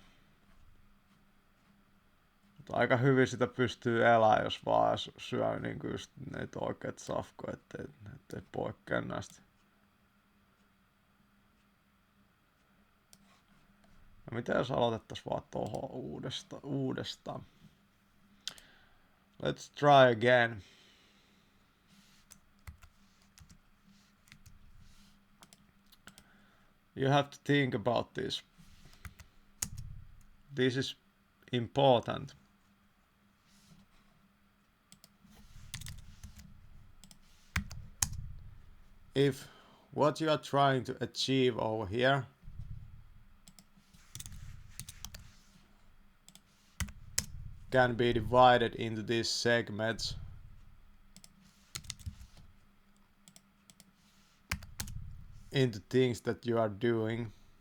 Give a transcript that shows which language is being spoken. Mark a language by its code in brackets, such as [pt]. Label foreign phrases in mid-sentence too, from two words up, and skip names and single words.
[fi] Mutta aika hyvin sitä pystyy elämään, jos vaan syö niinku just niitä oikeat safkoja, ettei poikkea näistä. No mitä jos aloitettais vaan tohon uudestaan? [en] Let's try again. You have to think about this. This is important. If what you are trying to achieve over here can be divided into these segments, into things that you are doing,